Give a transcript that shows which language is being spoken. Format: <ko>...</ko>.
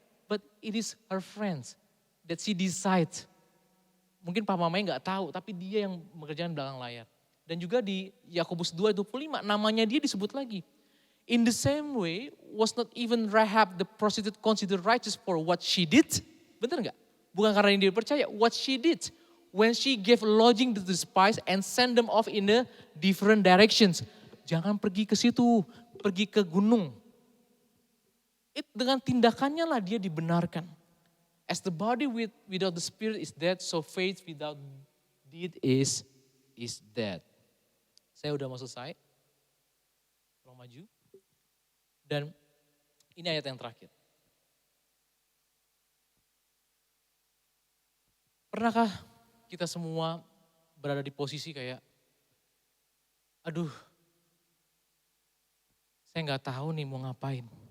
<en>But it is her friends that she decides.</en> <id>Mungkin papa mamanya nggak tahu, tapi dia yang mengerjakan belakang layar. Dan juga di Yakobus 2:25 namanya dia disebut lagi.</id> <en>In the same way, was not even Rahab the prostitute considered righteous for what she did?</en> <id>Benar nggak? Bukan karena yang dia percaya,</id> <en>what she did. When she gave lodging to the spies and send them off in the different directions.</en> <id>Jangan pergi ke situ, pergi ke gunung. Dengan tindakannya lah dia dibenarkan.</id> <en>As the body without the spirit is dead, so faith without deed is dead.</en> <id>Saya udah mau selesai. Tolong maju. Dan ini ayat yang terakhir. Pernahkah kita semua berada di posisi kayak, aduh, saya nggak tahu nih mau ngapain.</id>